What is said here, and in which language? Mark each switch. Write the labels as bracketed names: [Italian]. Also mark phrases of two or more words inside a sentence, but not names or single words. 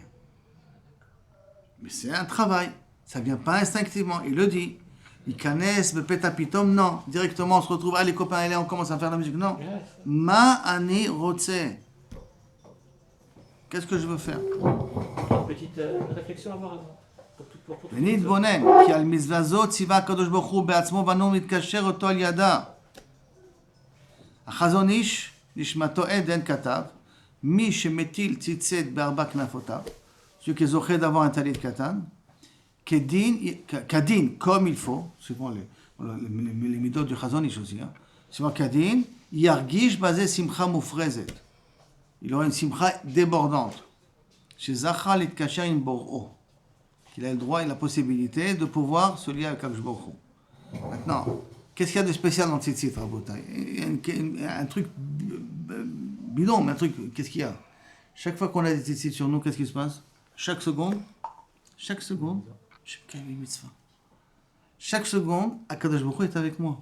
[French] Mais c'est un travail. Ça ne vient pas instinctivement. Il le dit. Il connaissent le pétapitom, non. Directement, on se retrouve, les copains, allez, on commence à faire la musique. [Hebrew] Non. מה אני רוצה. [French] Qu'est-ce que je veux faire? Petite réflexion à avoir avant. [Hebrew] ונתבונן, כי על מצווה זו ציווה הקדוש ברוך הוא בעצמו ואנו מתקשר אותו על ידה. החזון איש, נשמתו עדן, כתב, מי שמטיל ציצית בארבע כנפותיו, [French] celui qui est זוכה d'avoir un [Hebrew] טלית קטן, [French] כדין, comme il faut, suivant les מידות du [Hebrew] חזון איש [French] aussi, suivant כדין, ירגיש בזה שמחה מופרזת. Il aura une simcha débordante. [Hebrew] שזכה להתקשר עם בוראו. [French] Il a le droit et la possibilité de pouvoir se lier avec [Hebrew] הקדוש ברוך הוא. [French] Maintenant, qu'est-ce qu'il y a de spécial dans Tzitzit, Rabotai? Il y a un truc bidon, mais un truc, qu'est-ce qu'il y a? Chaque fois qu'on a des Tzitzit sur nous, qu'est-ce qui se passe? Chaque seconde, chaque seconde, [Hebrew] הקדוש ברוך הוא [French] est avec moi.